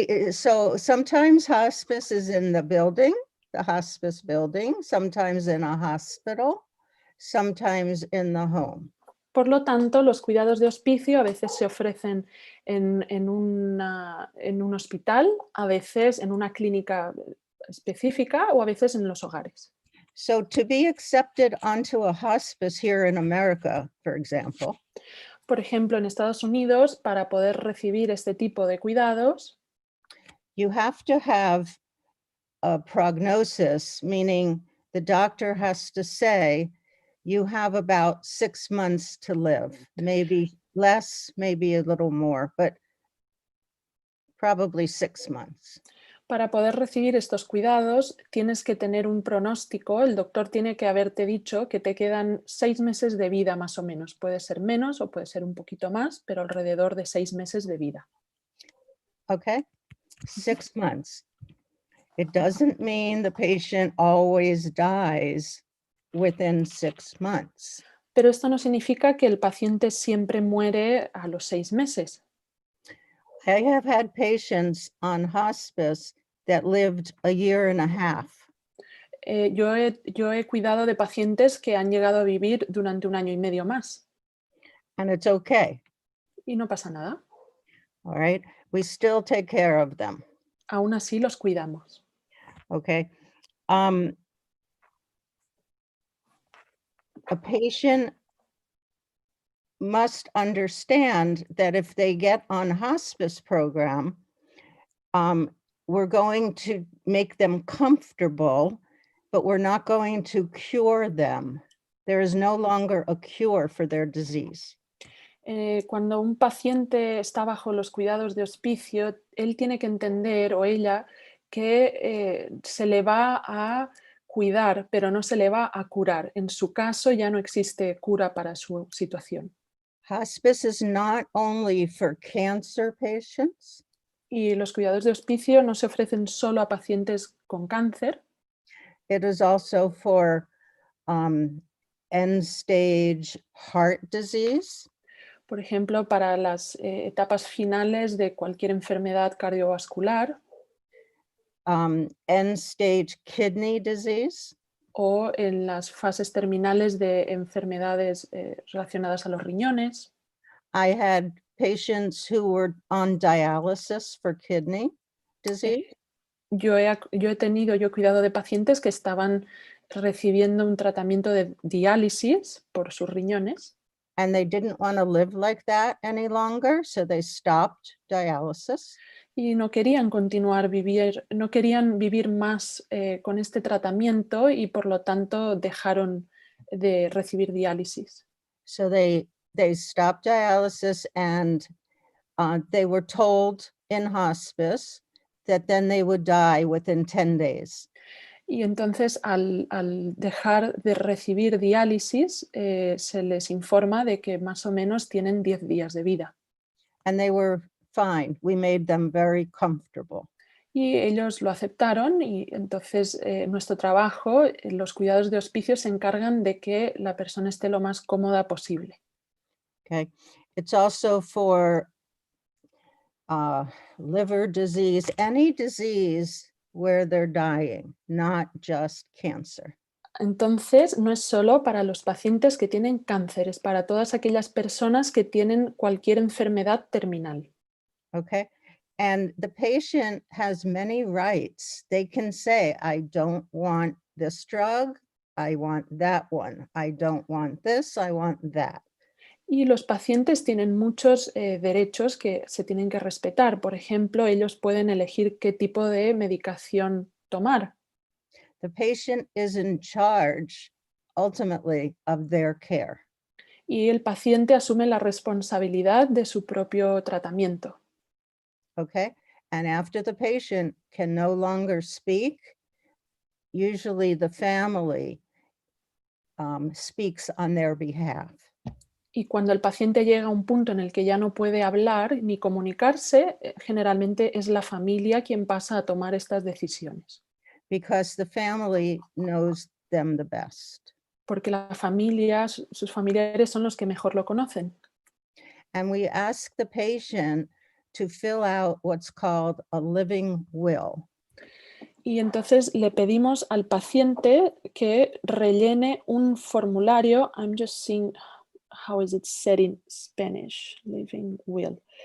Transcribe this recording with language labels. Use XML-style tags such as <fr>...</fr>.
<en>So sometimes hospice is in the building, the hospice building, sometimes in a hospital, sometimes in the home.</en> <es>Por lo tanto, los cuidados de hospicio a veces se ofrecen en un hospital, a veces en una clínica específica o a veces en los hogares.</es> <en>So to be accepted onto a hospice here in America, for example,</en> <es>por ejemplo, en Estados Unidos, para poder recibir este tipo de cuidados,</es> <en>you have to have a prognosis, meaning the doctor has to say, you have about 6 months to live, maybe less, maybe a little more, but probably 6 months.</en> <es>Para poder recibir estos cuidados tienes que tener un pronóstico, el doctor tiene que haberte dicho que te quedan 6 meses de vida más o menos, puede ser menos o puede ser un poquito más, pero alrededor de 6 meses de vida.</es> <en>Okay, 6 months. It doesn't mean the patient always dies within 6 months.</en> <es>Pero esto no significa que el paciente siempre muere a los 6 meses.</es> <en>I have had patients on hospice that lived a year and a half.</en> <es>Yo he cuidado de pacientes que han llegado a vivir durante 1 año y medio más.</es> <en>And it's okay.</en> <es>Y no pasa nada.</es> <en>All right, we still take care of them.</en> <es>Aún así los cuidamos.</es> <en>Okay. A patient must understand that if they get on hospice program, we're going to make them comfortable, but we're not going to cure them. There is no longer a cure for their disease.</en> <es>Cuando un paciente está bajo los cuidados de hospicio, él tiene que entender, o ella, que se le va a cuidar, pero no se le va a curar. En su caso ya no existe cura para su situación.</es> <en>Hospice is not only for cancer patients.</en> <es>Y los cuidados de hospicio no se ofrecen solo a pacientes con cáncer.</es> <en>It is also for end-stage heart disease,</en> <es>Por ejemplo, para las etapas finales de cualquier enfermedad cardiovascular</es> <en>end-stage kidney disease,</en> <es>o en las fases terminales de enfermedades relacionadas a los riñones.</es> <en>I had patients who were on dialysis for kidney disease.</en> <es>Yo he cuidado de pacientes que estaban recibiendo un tratamiento de diálisis por sus riñones</es> <en>And they didn't want to live like that any longer, so they stopped dialysis.</en> <es>y no querían no querían vivir más con este tratamiento y por lo tanto dejaron de recibir diálisis.</es> <en>So they stopped dialysis, and they were told in hospice that then they would die within 10 days.</en> <es>Y entonces al dejar de recibir diálisis se les informa de que más o menos tienen 10 días de vida.</es> <en>And they were fine. We made them very comfortable.</en> <es>Y ellos lo aceptaron y entonces nuestro trabajo, los cuidados de hospicio se encargan de que la persona esté lo más cómoda posible.</es> <en>Okay. It's also for liver disease, any disease where they're dying, not just cancer.</en> <es>Entonces, no es solo para los pacientes que tienen cáncer, es para todas aquellas personas que tienen cualquier enfermedad terminal.</es> <en>Okay. And the patient has many rights. They can say, I don't want this drug. I want that one. I don't want this. I want that.</en> <es>Y los pacientes tienen muchos derechos que se tienen que respetar. Por ejemplo, ellos pueden elegir qué tipo de medicación tomar.</es> <en>The patient is in charge, ultimately, of their care.</en> <es>Y el paciente asume la responsabilidad de su propio tratamiento.</es> <en>Okay. And after the patient can no longer speak, usually the family speaks on their behalf.</en> <es>Y cuando el paciente llega a un punto en el que ya no puede hablar ni comunicarse, generalmente es la familia quien pasa a tomar estas decisiones.</es> <en>Because the family knows them the best.</en> <es>Porque la familia, sus familiares son los que mejor lo conocen.</es> <en>And we ask the patient to fill out what's called a living will.</en> <es>Y entonces le pedimos al paciente que rellene un formulario.</es> <en>I'm just seeing how is it said in Spanish, living will.</en>